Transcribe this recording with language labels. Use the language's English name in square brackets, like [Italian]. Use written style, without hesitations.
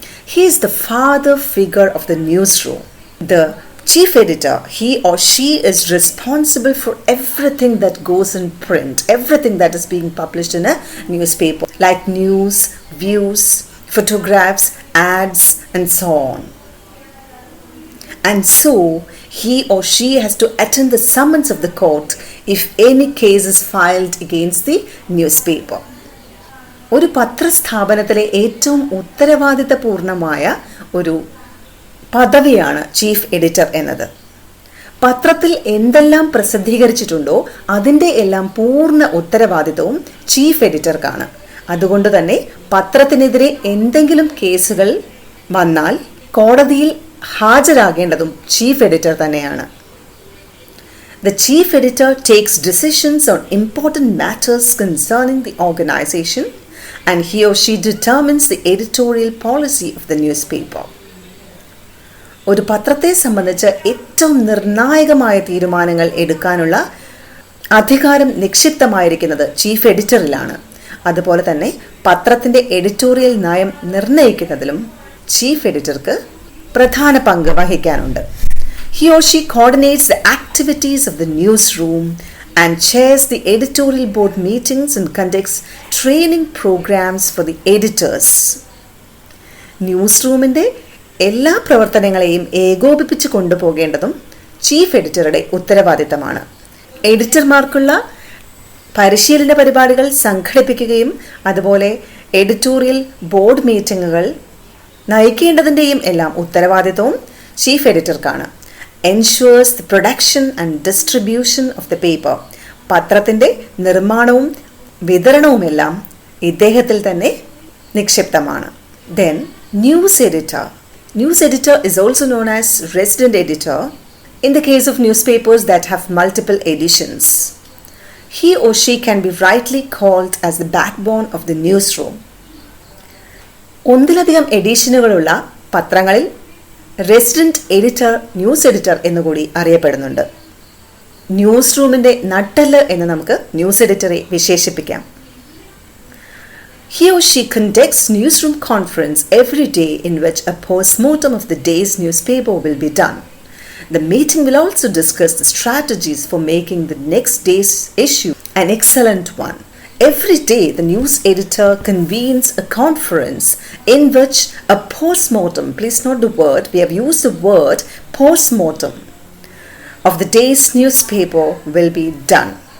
[English] He is the father figure of the newsroom. The chief editor, he or she is responsible for everything that goes in print, everything that is being published in a newspaper, like news, views, photographs, ads, and so on. And so, he or she has to attend the summons of the court if any case is filed against the newspaper. [Malayalam] ഒരു പത്രസ്ഥാപനത്തിലെ ഏറ്റവും ഉത്തരവാദിത്തപൂർണമായ ഒരു പദവിയാണ് chief editor എന്നത്. പത്രത്തിൽ എന്തെല്ലാം പ്രസിദ്ധീകരിച്ചിട്ടുണ്ടോ അതിൻ്റെ എല്ലാം പൂർണ്ണ ഉത്തരവാദിത്തവും ചീഫ് എഡിറ്റർക്കാണ്. അതുകൊണ്ട് തന്നെ പത്രത്തിനെതിരെ എന്തെങ്കിലും കേസുകൾ വന്നാൽ കോടതിയിൽ ഹാജരാകേണ്ടതും ചീഫ് എഡിറ്റർ തന്നെയാണ്. [English] The chief editor takes decisions on important matters concerning the organization, and he or she determines the editorial policy of the newspaper. [Malayalam] ഒരു പത്രത്തെ സംബന്ധിച്ച് ഏറ്റവും നിർണായകമായ തീരുമാനങ്ങൾ എടുക്കാനുള്ള അധികാരം നിക്ഷിപ്തമായിരിക്കുന്നത് ചീഫ് എഡിറ്ററിലാണ്. അതുപോലെ തന്നെ പത്രത്തിൻ്റെ എഡിറ്റോറിയൽ നയം നിർണ്ണയിക്കുന്നതിലും ചീഫ് എഡിറ്റർക്ക് പ്രധാന പങ്ക് വഹിക്കാനുണ്ട്. [English] He or she coordinates the activities of the newsroom and chairs the editorial board meetings and conducts training programs for the editors. [Malayalam] ന്യൂസ്റൂമിൻ്റെ എല്ലാ പ്രവർത്തനങ്ങളെയും ഏകോപിപ്പിച്ച് കൊണ്ടുപോകേണ്ടതും ചീഫ് എഡിറ്ററുടെ ഉത്തരവാദിത്തമാണ്. എഡിറ്റർമാർക്കുള്ള പരിശീലന പരിപാടികൾ സംഘടിപ്പിക്കുകയും അതുപോലെ എഡിറ്റോറിയൽ ബോർഡ് മീറ്റിങ്ങുകൾ നയിക്കേണ്ടതിൻ്റെയും എല്ലാം ഉത്തരവാദിത്തവും chief എഡിറ്റർക്കാണ്. [English] Ensures the production and distribution of the paper. [Malayalam] പത്രത്തിൻ്റെ നിർമ്മാണവും വിതരണവുമെല്ലാം ഇദ്ദേഹത്തിൽ തന്നെ നിക്ഷിപ്തമാണ്. [English] Then news editor. News editor is also known as resident editor in the case of newspapers that have multiple editions. He or she can be rightly called as the backbone of the newsroom. [Malayalam] ഒന്നിലധികം എഡിഷനുകളുള്ള പത്രങ്ങളിൽ resident editor, news editor എന്നുകൂടി അറിയപ്പെടുന്നുണ്ട്. News റൂമിൻ്റെ നട്ടെല്ല് എന്ന് നമുക്ക് news എഡിറ്ററെ വിശേഷിപ്പിക്കാം. [English] He or she conducts newsroom conference every day in which a postmortem of the day's newspaper will be done. The meeting will also discuss the strategies for making the next day's issue an excellent one. Every day, the news editor convenes a conference in which a postmortem, please note the word, we have used the word postmortem, of the day's newspaper will be done.